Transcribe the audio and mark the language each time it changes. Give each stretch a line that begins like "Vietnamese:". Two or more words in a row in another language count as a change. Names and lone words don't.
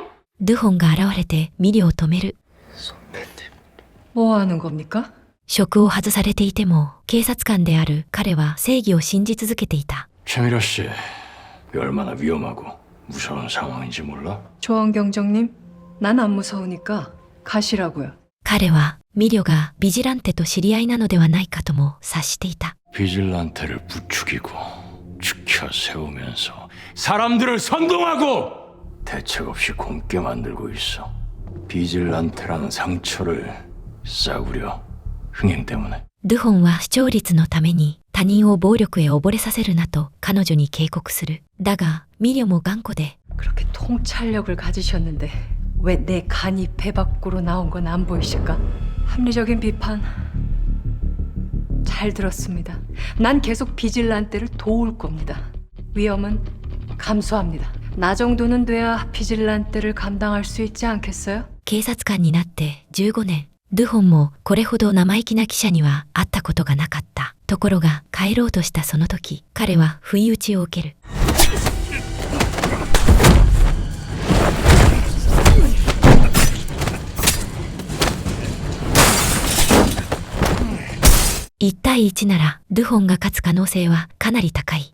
Japanese: ルホンが現れてミリオを止める。
Korean: 뭐 하는 겁니까?
Japanese: 職を外されていても警察官である彼は正義を信じ続けていた。
Korean: 최미려 씨, 이게 얼마나 위험하고 무서운 상황인지 몰라? 조원경정님, 난 안 무서우니까 가시라고요.
Japanese: 彼はミリオがビジランテと知り合いなのではないかとも察していた。
Korean: 비질란테를 부추기고 지켜 세우면서 사람들을 선동하고 대책 없이 굶게 만들고 있어. 비질란테라는 상처를 싸구려 흥행 때문에.
Japanese: ルホンは視聴率のために他人を暴力へ溺れさせるなと彼女に警告する。だがミリオも頑固で
Korean: 그렇게 통찰력을 가지셨는데 왜 내 간이 배 밖으로 나온 건 안 보이실까? 합리적인 비판 잘 들었습니다. 난 계속 비질란테를 도울 겁니다. 위험은 감수합니다. 나 정도는 돼야 비질란테를 감당할 수 있지 않겠어요?
Japanese: 警察官になって15年。ルホンもこれほど生意気な記者には会ったことがなかった。ところが帰ろうとしたその時、彼は不意打ちを受ける。1対1ならルホンが勝つ可能性はかなり高い。